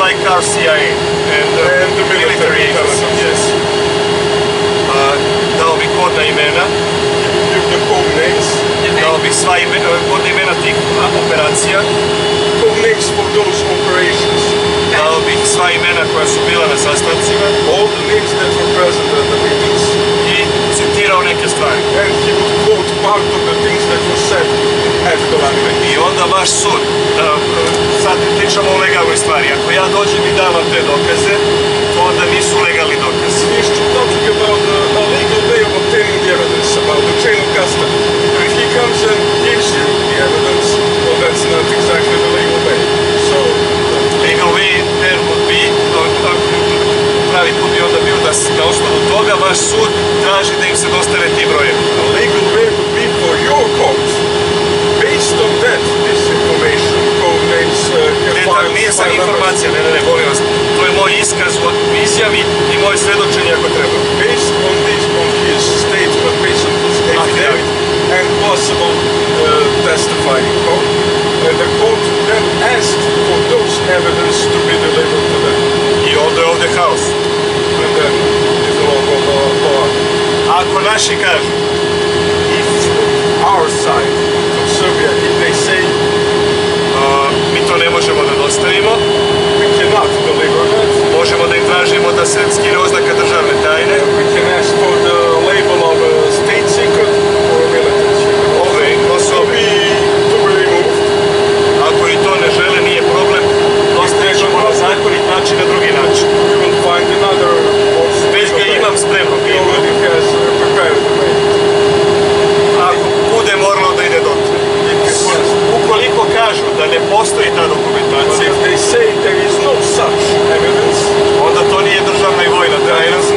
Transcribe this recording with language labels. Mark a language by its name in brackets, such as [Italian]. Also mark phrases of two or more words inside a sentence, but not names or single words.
[English] our CIA and the military agencies. Yes. [Serbian] Dao bi kodna imena, [English] Give the code names. [Serbian] dao bi sva kodna imena tih operacija, [English] Code names for those operations. [Serbian] dao bih sva imena koja su bila na sastancima [English] All the names that were present at the meetings. [Serbian] i citirao neke stvari. [English] And he would quote part of the things that were said at the meeting. [Serbian] I onda vaš sud, sad pričamo o legalnoj stvari, ako ja dođem i dam vam te dokaze, to onda nisu legalni dokazi. [English] He's talking about a legal way of obtaining the evidence, about the chain of custody. If he comes and gives you the evidence, well, that's not exactly the legal way. So, Legal way there would be, [Serbian] pravi put bi onda bio da na osnovu toga vaš sud traži da im se dostave ti brojevi. [English] a legal way would be for your court, based on that, this information, code names, [Serbian] Ne, tako nije sad informacija, ne, molim vas. To je moj iskaz u izjavi i moje svedočenje ako treba. [English] based on this, on his statement, based on his affidavit, and possible testifying court, the court then asked for those evidence to be delivered to them. [Serbian] I onda je ovde haos. [English] And then it will all go on. [Serbian] Ako naši kažu, [English] If our side of Serbia, if they say [Serbian] mi to ne možemo da dostavimo, [English] we cannot deliver that, [Serbian] možemo da im tražimo da se skine oznaka državne tajne, [English] we can ask for the label of a state secret or a military secret. [Serbian] ove [English] To [Serbian] osobe, [English] be removed. [Serbian] ako i to ne žele, nije problem, dostavit ćemo na zakonit način, na drugi način. [English] We will find another also. [Serbian] Već ga imam spremno, [English] He already has prepared the way. [Serbian] ako bude moralo da ide dotle. Ukoliko kažu da ne postoji ta [English] But [Serbian] dokumentacija, [English] if they say there is no such evidence, [Serbian] onda to nije državna i vojna tajna,